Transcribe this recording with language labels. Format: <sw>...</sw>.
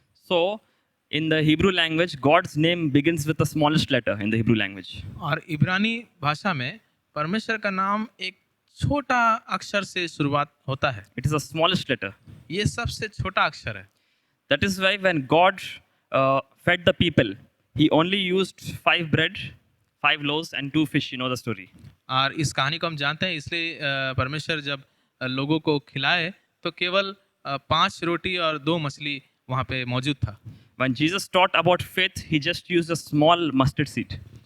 <en>So in the Hebrew language, God's name begins with the smallest letter in the Hebrew language.</en> <hi>और इब्रानी भाषा में परमेश्वर का नाम एक छोटा अक्षर से शुरुआत होता है।</hi> <en>It is the smallest letter.</en> <hi>ये सबसे छोटा अक्षर है।</hi> <en>That is why when God fed the people, he only used 5 bread, 5 loaves and 2 fish. You know the story.</en> <hi>और इस कहानी को हम जानते हैं, इसलिए परमेश्वर जब लोगों को खिलाए तो केवल 5 रोटी और 2 मछली वहाँ पे मौजूद था।</hi> <en>When Jesus taught about faith, he just used a small mustard seed.</en>